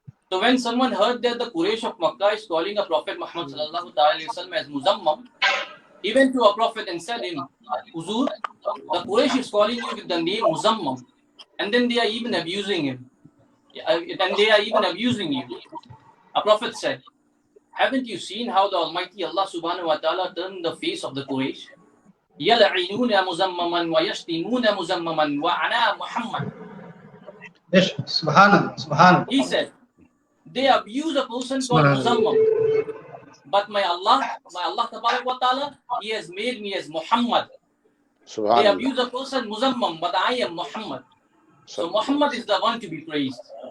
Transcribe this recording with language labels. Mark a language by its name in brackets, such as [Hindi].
[English] So when someone heard that the Quraysh of Makkah is calling a Prophet Muhammad sallallahu alaihi wasallam as Muzammam, he went to a Prophet and said him, Huzur, the Quraysh is calling you with the name Muzammam, and then they are even abusing him. And they are even abusing you. A Prophet said, haven't you seen how the Almighty Allah subhanahu wa ta'ala turned the face of the Quraysh? [Arabic] يَلْعِنُونَ مُزَمَّمًا وَيَشْتِمُونَ مُزَمَّمًا وَعَنَا Muhammad. Subhanallah. [English] He said, they abuse a person called Muzammam, but my Allah tabarak wa ta'ala, He has made me as Muhammad. They abuse a person Muzammam, but I am Muhammad. So Muhammad is the one to be praised.